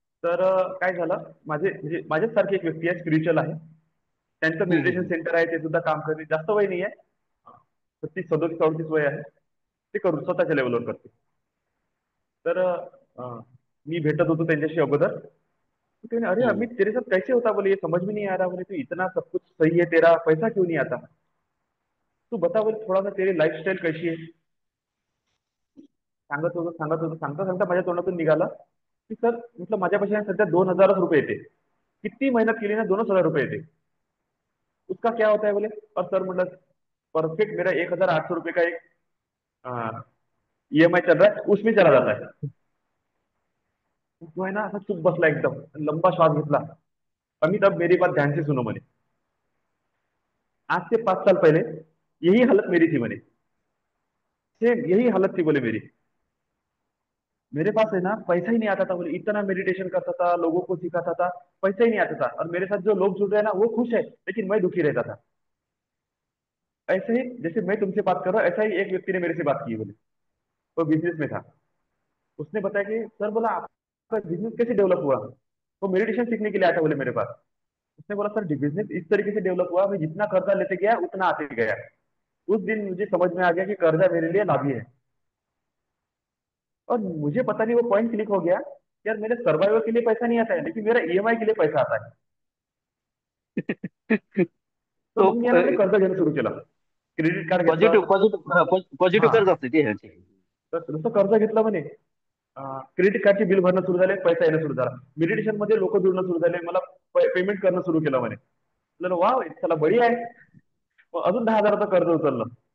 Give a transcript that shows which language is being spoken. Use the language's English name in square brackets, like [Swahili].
[Marathi] तर काय झालं, म्हणजे माझ्यासारखी एक व्यक्ती आहे, स्पिरिच्युअल आहे. त्यांचं मेडिटेशन हम्म. सेंटर आहे, ते सुद्धा काम करते. जास्त वय नाही आहे, 37 37 38 वय आहे. ते करून स्वतःच्या लेवलवर करते. तर मी भेटत होतो त्यांच्याशी अगोदर. [Hindi] तो कहने, अरे अमित तेरे साथ कैसे होता, बोले ये समझ में नहीं आ रहा, बोले तू इतना सब कुछ सही है तेरा, पैसा क्यों नहीं आता. तू बता बोले थोड़ा सा तेरी लाईफस्टाईल [Marathi] कशी आहे. सांगता सांगता माझ्या तोंडातून निघाला की सर म्हटलं माझ्यापाशी ना सध्या 2,000 रुपये येते. किती मेहनत केली ना 2,000 रुपये येते. [Hindi] उसका क्या होता है बोले. और सर म्हटलं परफेक्ट मेरा 1,800 रुपये का एक ईएमआई चल रहा है उसमें चला जाता है. [Marathi] तो है ना असा चुप बसला एकदम लंबा श्वास घेतला. अमित [Hindi] अब मेरी बात ध्यान से सुनो [Marathi] म्हणे. [Hindi] आज से 5 साल पहले यही हालत मेरी थी म्हणे. सेम यही हालत थी बोले मेरी. मेरे पास है ना पैसा ही नहीं आता था बोले. इतना मेडिटेशन करता था लोगों को सिखाता था पैसा ही नहीं आता था. और मेरे साथ जो लोग जुड़ रहे हैं ना वो खुश है लेकिन मैं दुखी रहता था. ऐसे ही जैसे मैं तुमसे बात कर रहा हूँ ऐसा ही एक व्यक्ति ने मेरे से बात की बोले. वो बिजनेस में था. उसने बताया कि सर बोला आपका बिजनेस कैसे डेवलप हुआ. वो मेडिटेशन सीखने के लिए आया था बोले मेरे पास. उसने बोला सर बिजनेस इस तरीके से डेवलप हुआ मैं जितना कर्जा लेते गया उतना आते गया. उस दिन मुझे समझ में आ गया कि कर्जा मेरे लिए लाभी है. और मुझे पता नहीं वो पॉइंट क्लिक हो गया यार मेरे सर्वाइवल के लिए पैसा नहीं आता है लेकिन मेरा ईएमआई के लिए पैसा आता है. तो तो [Marathi] मग मी आहे ना कर्ज घेणं सुरू केलं. क्रेडिट कार्ड पॉझिटिव्ह घेतलं. पॉझिटिव्ह पॉझिटिव्ह हा कर्ज असते ते ह्याचे. तर नुसतं कर्ज घेतलं म्हणे. क्रेडिट कार्डचे बिल भरणं सुरू झाले पैसा येणं सुरू झाला. मेडिटेशन मध्ये लोक जुळणं सुरू झाले. मला पेमेंट करणं सुरू केलं म्हणे. म्हटलं वा चला बढिया आहे. मग अजून 10,000चं कर्ज उचललं.